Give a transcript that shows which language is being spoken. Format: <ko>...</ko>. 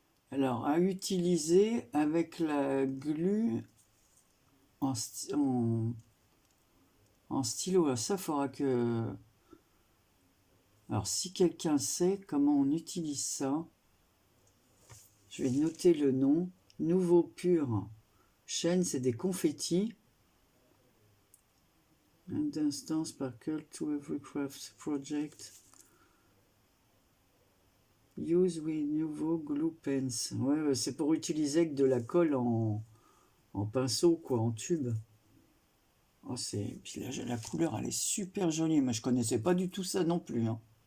<fr>Alors, à utiliser avec la glu en stylo. Alors ça, faudra que... Alors, si quelqu'un sait comment on utilise ça, je vais noter le nom. Nouveau Pur. Chaîne, c'est des confettis.</fr> <en>And instant sparkle to every craft project. Use with Nouveau Glue Pens.</en> <fr>Ouais, c'est pour utiliser avec de la colle en pinceau, quoi, en tube. Oh, puis là, la couleur, elle est super jolie. Moi, je connaissais pas du tout ça non plus. Hein.</fr>